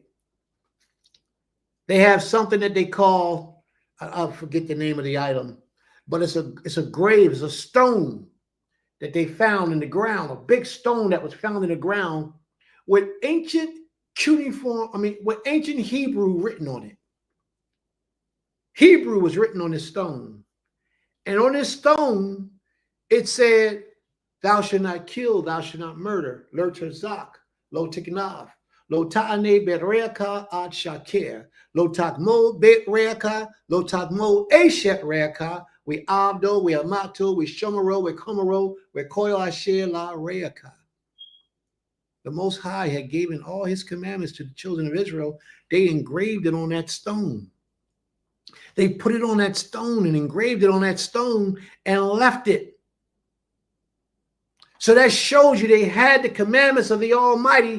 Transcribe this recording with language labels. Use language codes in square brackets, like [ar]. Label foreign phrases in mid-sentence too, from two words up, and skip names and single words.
[en] They have something that they call, I'll forget the name of the item, but it's a grave, it's a stone that they found in the ground, a big stone that was found in the ground with ancient with ancient Hebrew written on it. Hebrew was written on this stone. And on this stone, it said, thou shalt not kill, thou shalt not murder. [he] לא תרצח, לא תגנוב, לא תענה ברעך עד שקר, לא תחמוד בית רעך, לא תחמוד אשת רעך, ועבדו, ואמתו, ושורו, וחמורו, וכל אשר לרעך. [en] The Most High had given all his commandments to the children of Israel. They engraved it on that stone. They put it on that stone and engraved it on that stone and left it. So that shows you they had the commandments of the Almighty.